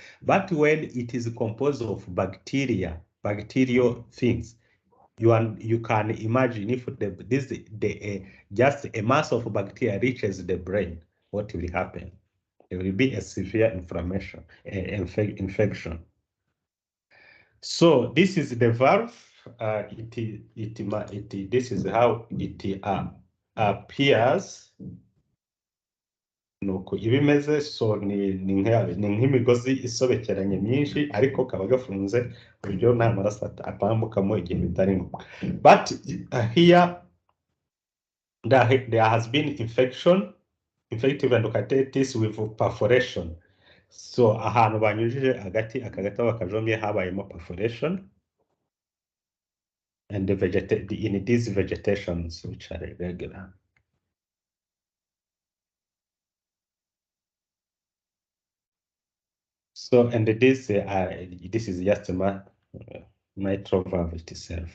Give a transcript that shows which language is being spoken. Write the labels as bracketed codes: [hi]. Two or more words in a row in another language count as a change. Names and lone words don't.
[en] But when it is composed of bacterial things, you can imagine if just a mass of bacteria reaches the brain, what will happen? There will be a severe inflammation, infection. So this is the valve. This is how it appears. [rw] Nuko ibimeze, so ni nk'imigozi isobekeranye myinshi, ariko kaba gafunze buryo nta maraso atambukamo igihe bitari ngombwa. [en] But here there has been infective endocarditis with perforation. So [rw] ahantu banyujije agati bakajomye habayemo [en] perforation, and in these vegetations which are irregular. So, and this is just a mitral valve itself.